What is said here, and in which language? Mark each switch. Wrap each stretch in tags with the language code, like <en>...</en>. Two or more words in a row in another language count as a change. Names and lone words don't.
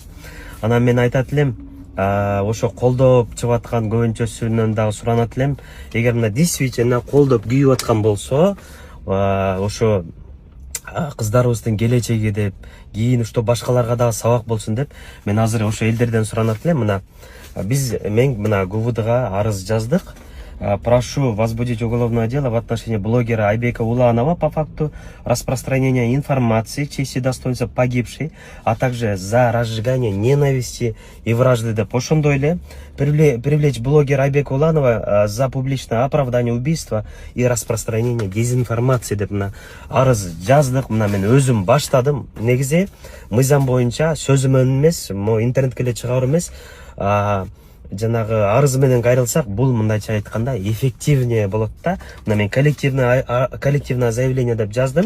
<ky>Анан мен айтат элем, ошо колдоп чыгып аткан көбүнчөсүнөн дагы суранат элем, эгер мына действительно колдоп күйүп аткан болсо, ошо кыздарыбыздын келечеги деп, кийин что башкаларга дагы сабак болсун деп, мен азыр ошо элдерден суранат элем. Мына мен мына ГУВДга арыз жаздык.</ky> <ru>Прошу возбудить уголовное дело в отношении блогера Айбека Уланова по факту распространения информации в честь и достоинства погибшей, а также за разжигание ненависти и вражды деп.</ru> <ky>Ошондой эле</ky> <ru>привлечь блогера Айбека Уланова за публичное оправдание убийства и распространение дезинформации</ru> <ky>деп мына арыз жаздык. Мына мен өзүм баштадым. Негизи мыйзам боюнча сөзүм эмес, интернетке эле чыгар эмес. Жанагы арыз менен кайрылсак, бул мындайча айтканда эффективнее болот да. Мына мен</ky> <ru>коллективное заявление</ru> <ky>деп жаздым.</ky>